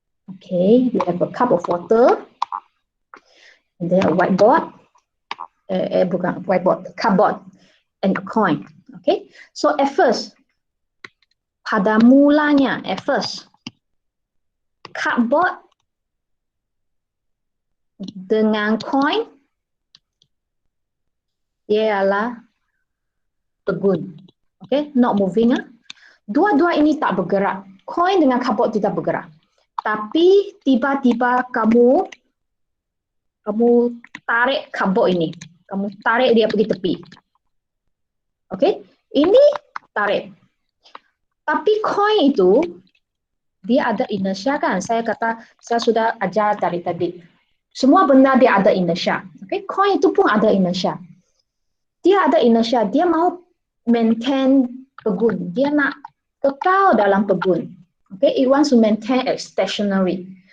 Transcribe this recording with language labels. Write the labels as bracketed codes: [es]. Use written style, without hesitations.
[en] Okay, we have a cup of water, and then a whiteboard, [ms] bukan whiteboard, [en] cardboard, and a coin. Okay, so at first, [ms] pada mulanya, cardboard dengan coin, dia adalah pegun. [en] Okay, not moving. [ms] Dua-dua ini tak bergerak. Coin dengan cardboard tidak bergerak. Tapi tiba-tiba kamu tarik cardboard ini. Kamu tarik dia pergi tepi. Okay, ini tarik. Tapi coin itu dia ada inertia kan? Saya sudah ajar dari tadi. Semua benda dia ada inertia. Okay, coin itu pun ada inertia. Dia ada inertia. Dia mau maintain pegun. Dia nak kekal dalam pegun. [en] Okay, it wants to maintain stationary.